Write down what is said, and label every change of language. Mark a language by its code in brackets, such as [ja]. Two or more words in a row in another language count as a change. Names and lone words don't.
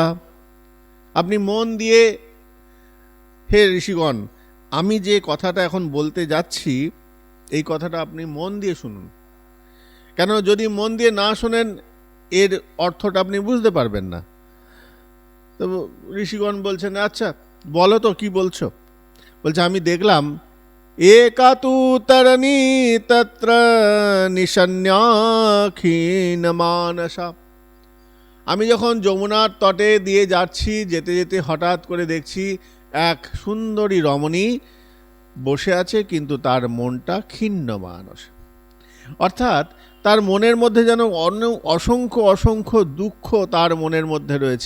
[bn] আপনি মন দিয়ে, হে ঋষিগণ, আমি যে কথাটা এখন বলতে যাচ্ছি এই কথাটা আপনি মন দিয়ে শুনুন। কেন, যদি মন দিয়ে না শোনেন এর অর্থটা আপনি বুঝতে পারবেন না। তো ঋষিগণ বলছেন, আচ্ছা বলো তো কি বলছো। বলছে, আমি দেখলাম [sa] एका तु तरणी तत्र निशन्याखीन मानसा। [bn] আমি যখন যমুনার তটে দিয়ে যাচ্ছি, যেতে যেতে হঠাৎ করে দেখছি এক সুন্দরী রমণী বসে আছে, কিন্তু তার মনটা ক্ষীণ মানস। অর্থাৎ তার মনের মধ্যে যেন অসংখ্য অসংখ্য দুঃখ তার মনের মধ্যে রয়েছে।